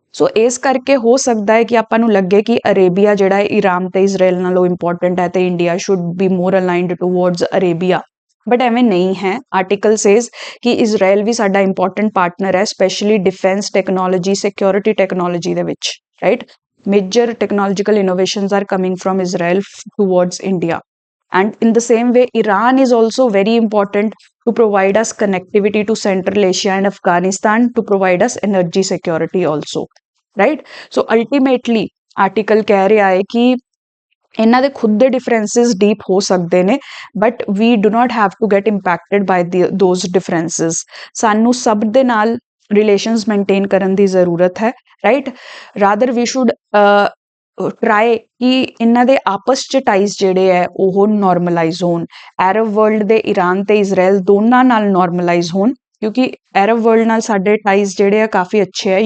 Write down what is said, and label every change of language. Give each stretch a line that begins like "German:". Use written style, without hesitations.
Punjabi: ਸੋ ਇਸ ਕਰਕੇ ਹੋ ਸਕਦਾ ਹੈ ਕਿ ਆਪਾਂ ਨੂੰ ਲੱਗੇ ਕਿ ਅਰੇਬੀਆ ਜਿਹੜਾ ਹੈ ਈਰਾਨ ਤੇ ਇਜ਼ਰਾਈਲ ਨਾਲੋਂ ਇੰਪੋਰਟੈਂਟ ਹੈ ਤੇ
English: India should be more aligned towards Arabia,
Punjabi: but ਐਵੇਂ ਨਹੀਂ ਹੈ। ਆਰਟੀਕਲ ਸੇਜ਼ ਕਿ ਇਜ਼ਰਾਈਲ ਵੀ ਸਾਡਾ ਇੰਪੋਰਟੈਂਟ ਪਾਰਟਨਰ ਹੈ, specially defence technology, security technology ਦੇ ਵਿੱਚ, right.
English: Major technological innovations are coming from Israel towards India, and in the same way Iran is also very important to provide us connectivity to Central Asia and Afghanistan, to provide us energy security also, right? So ultimately article
Punjabi: ਕਹਿ ਰਿਹਾ ਹੈ ਕਿ ਇਹਨਾਂ ਦੇ ਖੁਦ ਦੇ differences deep ਹੋ ਸਕਦੇ ਨੇ,
English: But we do not have to get impacted by those differences.
Punjabi: ਸਾਨੂੰ ਸਭ ਦੇ ਨਾਲ ਰਿਲੇਸ਼ਨਸ ਮੇਨਟੇਨ ਕਰਨ ਦੀ ਜ਼ਰੂਰਤ ਹੈ, right.
English: rather we should try
Punjabi: ਕਿ ਇਹਨਾਂ ਦੇ ਆਪਸ ਚ ਟਾਈਜ਼ ਜਿਹੜੇ ਹੈ ਉਹ ਨੋਰਮਲਾਈਜ਼ ਹੋਣ, ਅਰਬ ਵਰਲਡ ਦੇ ਈਰਾਨ ਤੇ ਇਜ਼ਰਾਈਲ ਦੋਨਾਂ ਨਾਲ ਨੋਰਮਲਾਈਜ਼ ਹੋਣ, ਕਿਉਂਕਿ ਅਰਬ ਵਰਲਡ ਨਾਲ ਸਾਡੇ ਟਾਈਜ਼ ਜਿਹੜੇ ਆ ਕਾਫੀ ਅੱਛੇ ਹੈ।